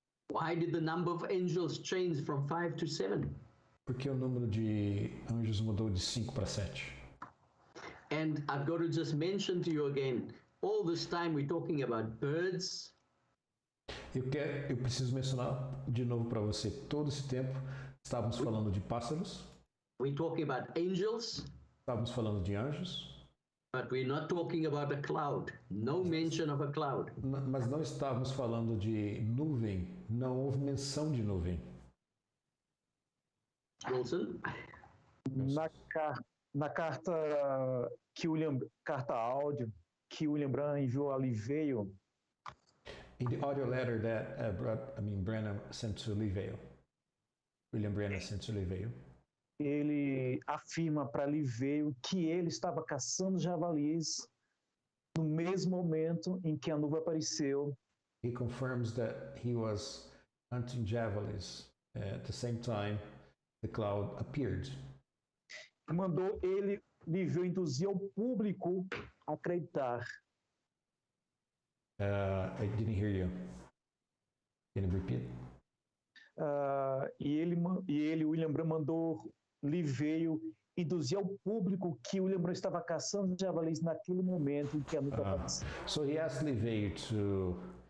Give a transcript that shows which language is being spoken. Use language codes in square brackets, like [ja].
[en] Why did the number of angels change from 5 to 7? [pt] Porque o número de anjos mudou de 5 para 7. [en] And I've got to just mention to you again, all this time we're talking about birds. [pt] Eu preciso mencionar de novo para você, todo esse tempo estávamos falando de pássaros. [en] We're talking about angels. [pt] Estávamos falando de anjos. [en] But we're not talking about a cloud. No mention of a cloud. [pt] Mas não estávamos falando de nuvem. Não houve menção de nuvem. Wilson? Na carta carta áudio que William Branham enviou a Louisville. [en] In the audio letter that Branham sent to Louisville. William Branham sent to Louisville. [pt] Ele afirma para Louisville que ele estava caçando javalis no mesmo momento em que a nuvem apareceu. [en] He confirms that he was hunting javelins at the same time the cloud appeared. [pt] Mandou Louisville induzir o público a acreditar. [en] I didn't hear you. Can you repeat? [pt] William Branham, mandou Louisville induzir ao público que William Branham estava caçando javalis naquele momento em que a nuvem apareceu. [en] So he asked Louisville to